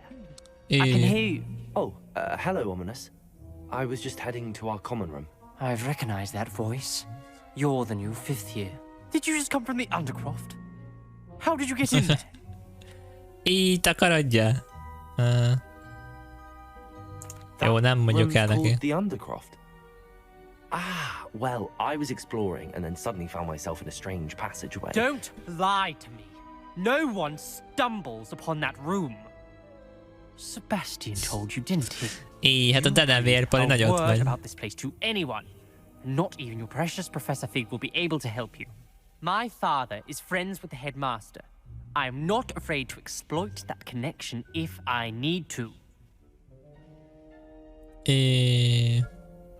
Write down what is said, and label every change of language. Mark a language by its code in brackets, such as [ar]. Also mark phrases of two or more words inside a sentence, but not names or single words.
[en] I can hear you. Oh, hello, Ominous. I was just heading to our common room. I've recognized that voice. You're the new fifth year. Did you just come from the Undercroft? How did you get in there? [hu] Így takarodja. Jó, nem mondjuk [en] room's [hu] el neki. [en] called the Undercroft. Ah, well, I was exploring and then suddenly found myself in a strange passageway. Don't lie to me. No one stumbles upon that room. Sebastian told you, didn't he? [hu] Így, hát a denevérpali [en] A [hu] nagyot [en] word [hu] megy. [en] about this place to anyone. Not even your precious Professor Fig will be able to help you. My father is friends with the headmaster. I am not afraid to exploit that connection if I need to.